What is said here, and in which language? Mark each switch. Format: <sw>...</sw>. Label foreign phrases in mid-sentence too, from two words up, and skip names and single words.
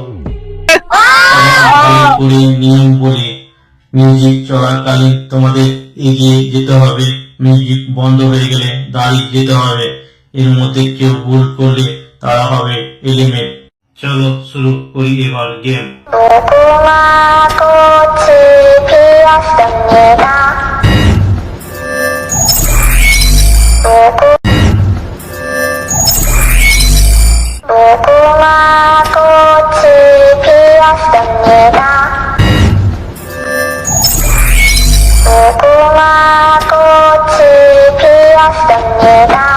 <bn>ভালো করে নিয়ম বলে মিউজিক চলাকালীন তোমাদের এগিয়ে যেতে হবে, মিউজিক বন্ধ হয়ে গেলে দাঁড়িয়ে যেতে হবে। এর মধ্যে কেউ ভুল করলে তারা হবে এলিমিনেট। চলো শুরু করি এবার গেম।</bn> <ko>무궁화 꽃이 피었습니다. 무궁화 꽃이 피었습니다. 무궁화 꽃이 피었습니다.</ko>